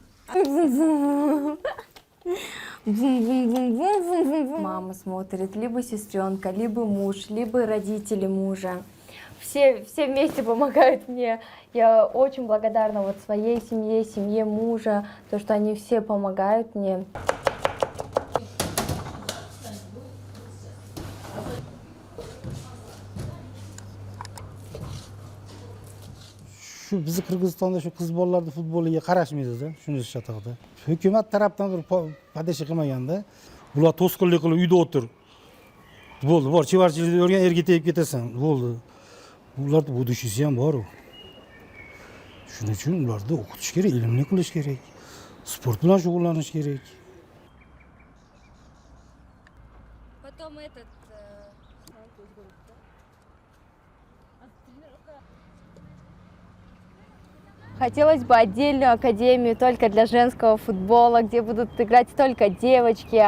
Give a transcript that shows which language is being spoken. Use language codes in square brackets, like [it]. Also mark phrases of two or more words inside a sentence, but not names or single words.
[ru] Мама смотрит, либо сестренка, либо муж, либо родители мужа. Все вместе помогают мне. Я очень благодарна вот своей семье, семье мужа, то, что они все помогают мне. [uz] Bizi Qirg'izistonda shu qiz bolalarni futboliga qarashmaydi-da, shunisi chatoqda. Hukumat tarafdan bir podesha qilmaganda, bular to'sqinlik qilib uyda o'tir. Bo'ldi, bor, chevarchilikni o'rgan, erga tegib ketasan. Bo'ldi. Ularda budishisi ham bor. Shuning uchun ularni o'qitish kerak, ilmli qilish kerak. Sport bilan shug'ullanish kerak. [ru] Потом этот Хотелось бы отдельную академию только для женского футбола, где будут играть только девочки.